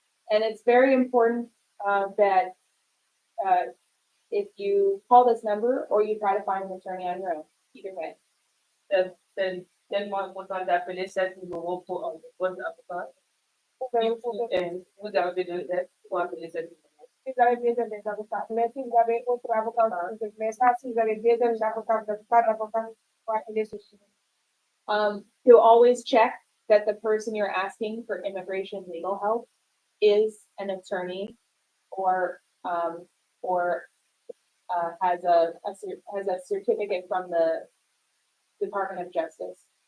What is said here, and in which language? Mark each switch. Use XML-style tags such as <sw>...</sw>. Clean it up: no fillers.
<en>And it's very important that if you call this number or you try to find an attorney on your own, either way.</en> <fr>Tellement important d'appeler cet numéro pour un avocat. Vous avez de l'aide pour appeler cet numéro. Si vous avez besoin des avocats, mais si vous avez autre avocat, mais ça, si vous avez besoin d'avocat, pas d'avocat, vous appelez ceci.</fr> <en>To always check that the person you're asking for immigration legal help is an attorney or has a certificate from the Department of Justice.</en>